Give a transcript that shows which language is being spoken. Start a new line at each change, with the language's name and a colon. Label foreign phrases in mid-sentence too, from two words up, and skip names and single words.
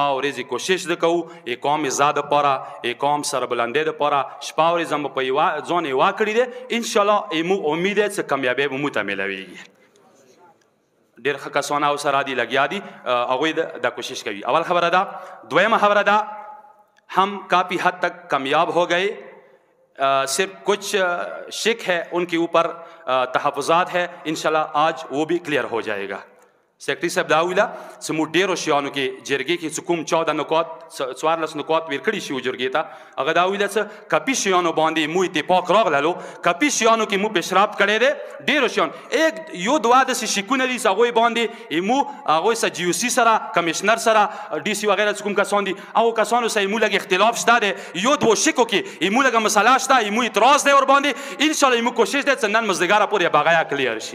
Pashto: او ورځې کوشش د کوو اقام عزا دپاره اقام سربلندۍ دپاره شپه او ورځ هم په ځان یوه کړي دی انشاءالله موږ امید دی څه کامیابۍ به موږ ته میلاویږي ډېر ښه کسان او سره دي لګیا دي هغوی دا کوشش کوي اول خبره ده دویمه خبره ده
Urdu: ہم کافی حد تک کامیاب ہو گئے صرف کچھ شک ہے ان کے اوپر تحفظات ہے انشاءاللہ آج وہ بھی کلیئر ہو جائے گا سیکرټري
Pashto: صاحب دا ویله چې موږ ډېرو شیانو کې جرګې کې چې کوم 14 نکات 14 نکات ویل کړي شي و جرګې ته هغه دا ویله چې کپي شیانو باندې مو اتفاق راغللو کپي شیانو کې مو پیشرفت کړی دی ډېرو شیان یو دوه داسې شکونه دي چې هغوی باندې مو هغوی سره جي او سی سره کمیشنر سره ډي سي وغیره چې کوم کسان دي هغو کسانو سره مو لږ اختلاف شته دی یو دوه شکو کې مو لږه مسله شته مو اعتراض دی ورباندې انشاءالله مو کوشش دی چې نن مازدیګره پورې بغایا کلیر شي